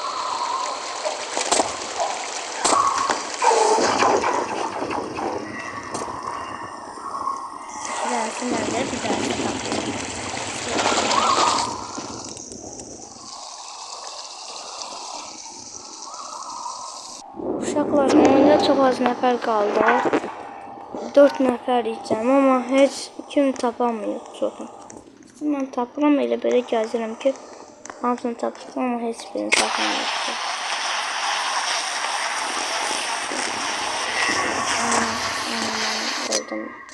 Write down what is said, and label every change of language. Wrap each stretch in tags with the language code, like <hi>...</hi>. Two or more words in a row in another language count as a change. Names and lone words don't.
<tr>Bir tanesi nerede? Bir tanesi kapıyor.</tr> <az>Uşaqlar, oyunda çok az nəfər qaldı. 4 nəfər içəm, amma heç kim tapamıyor çoxu. Mən tapıram, elə belə gəzirəm ki, hamısını tapırsam, amma heç birini tapamıyorum. Öldüm.</az>